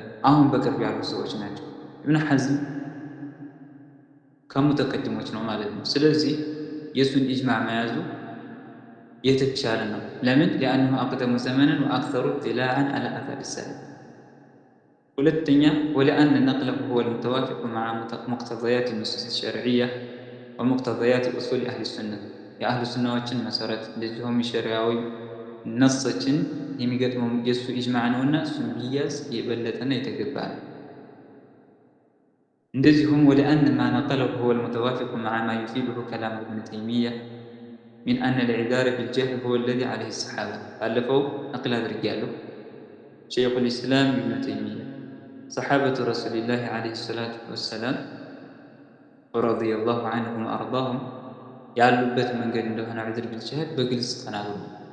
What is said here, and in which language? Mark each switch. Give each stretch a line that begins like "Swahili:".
Amharic: አሁን በቅርብ ያሉ ሰዎች ናቸው። ኢብኑ ሐዝም ከሙተቀድሞች ነው ማለት ነው። ስለዚህ የሱን ኢጅማዕ መያዙ የተሻለ ነው። ለምን?
Arabic: لأنه أقدم زمنا وأكثر اطلاعا على أثر السلف.
Amharic: ሁለተኛ
Arabic: ولأن نقله هو المتوافق مع مقتضيات النصوص الشرعية ومقتضيات أصول أهل السنة.
Amharic: የአህሉ ሱናዎችን መሰረት እንደዚሁም ሸሪዓዊ ነሶችን የሚገጥመው የሱ ኢጅማዕ ነውና እሱን ቢያዝ የበለጠና የተገባ ነው። እንደዚሁም
Arabic: ولأن ما نقله هو المتوافق مع ما يفيده كلام ابن تيمية من أن الإعذار بالجهل هو الذي عليه الصحابة.
Amharic: ባለፈው ነቅል አድርጌያለሁ።
Arabic: شيخ الإسلام ابن تيمية صحابة رسول الله عليه الصلاة والسلام ورضي الله عنهم وأرضاهم
Amharic: ያሉበት መንገድ እንደሆነ ዑዝር ቢልጀህል በግልጽ ተናግሯል።